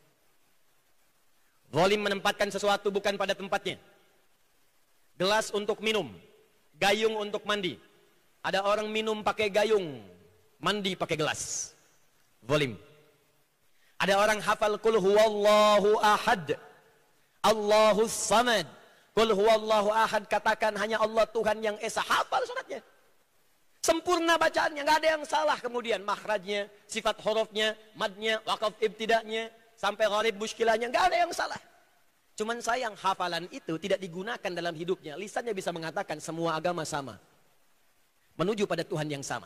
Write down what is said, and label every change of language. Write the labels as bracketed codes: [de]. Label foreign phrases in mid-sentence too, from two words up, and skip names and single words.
[id] Zalim menempatkan sesuatu bukan pada tempatnya. Gelas untuk minum, gayung untuk mandi. Ada orang minum pakai gayung, mandi pakai gelas. Zalim. Ada orang hafal [ar] قل هو الله أحد، الله الصمد، قل هو الله أحد, [id] katakan hanya Allah Tuhan yang esa. Hafal suratnya. Sempurna bacaannya, nggak ada yang salah. Kemudian makhrajnya, sifat hurufnya, madnya, waqaf ibtida'nya, sampai gharib muskilahnya, nggak ada yang salah. Cuman sayang hafalan itu tidak digunakan dalam hidupnya. Lisannya bisa mengatakan semua agama sama, menuju pada Tuhan yang sama.